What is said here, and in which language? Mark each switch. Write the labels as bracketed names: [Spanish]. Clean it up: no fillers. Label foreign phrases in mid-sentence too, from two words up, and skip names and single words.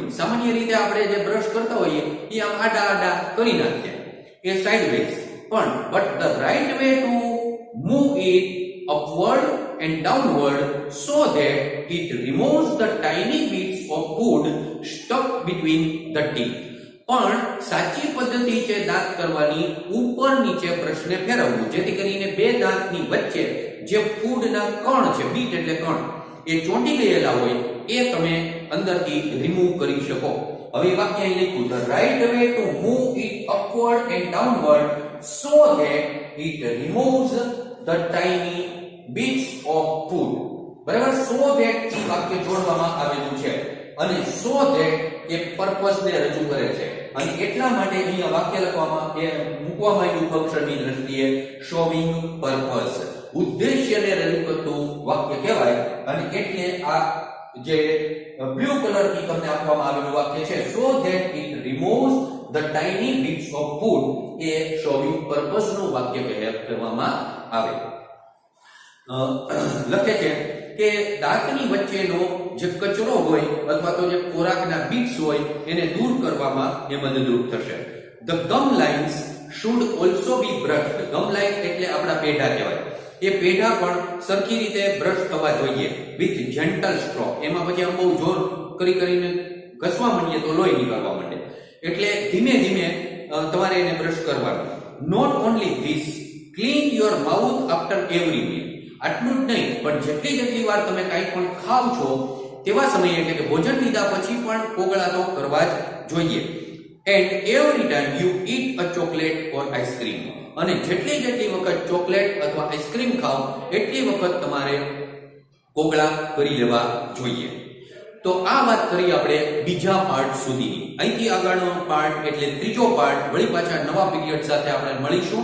[Gujarati] સામાન્ય રીતે આપણે જે બ્રશ કરતા હોઈએ એ આમ આડા આડા કરી નાખીએ એ sideways. [English] પણ but the right way to move it upward and downward so that it removes the tiny bits of food stuck between the teeth. [Gujarati] પણ સાચી પદ્ધતિ છે દાંત કરવાની ઉપર નીચે બ્રશને ફેરવવું જેથી કરીને બે દાંતની વચ્ચે જે ફૂડના કણ છે, બીટ એટલે કણ, એ ચોંટી ગયેલા હોય એ તમે અંદરથી રિમૂવ કરી શકો. હવે વાક્ય અહીં લખ્યું [English] the right way to move it upward and downward so that it removes the tiny bits of food. બરાબર. so that [Gujarati] એ વાક્ય જોડવામાં આવેલું છે અને [English] so that [Gujarati] એ પર્પસ ને રજૂ કરે છે અને એટલા માટે અહીંયા વાક્ય લખવામાં એ મૂકવામાં આવ્યું ફંક્શનની દ્રષ્ટિએ [English] showing purpose. [Gujarati] ઉદ્દેશ્યને રજૂ કરતું વાક્ય કહેવાય અને એટલે આ જે બ્લુ કલર થી તમને આપવામાં આવેલું વાક્ય છે [English] so that it removes the tiny bits of food [Gujarati] એ [English] showing purpose [Gujarati] નું વાક્ય કહેવામાં આવે. લખે છે કે દાંતની વચ્ચેનો જે કચરો હોય અથવા તો જે ખોરાકના બીટ્સ હોય એને દૂર કરવામાં એ મદદરૂપ થશે. [English] the gum lines should also be brushed. gum line [Gujarati] એટલે આપણા પેઢા કહેવાય. એ પેઢા પણ સરખી રીતે બ્રશ થવા જોઈએ [English] with gentle stroke. [Gujarati] એમાં પછી આમ બહુ જોર કરીને ઘસવા માંડીએ તો લોહી નીકળવા માંડે. એટલે ધીમે ધીમે તમારે એને બ્રશ કરવાનું. [English] not only this, clean your mouth after every meal. [Gujarati] આટલું જ નહીં પણ જેટલી વાર તમે કંઈ પણ ખાવ છો તેવા સમયે એટલે કે ભોજન લીધા પછી પણ કોગળા તો કરવા જ જોઈએ. [English] and every time you eat a chocolate or ice cream. [Gujarati] અને જેટલી વખત ચોકલેટ અથવા આઈસ્ક્રીમ ખાવ એટલી વખત તમારે કોગળા કરી લેવા જોઈએ. તો આ વાત કરી આપણે બીજા પાર્ટ સુધીની. અહીંથી આગળનો પાર્ટ એટલે ત્રીજો પાર્ટ વળી પાછા નવા પીરિયડ સાથે આપણે મળીશું.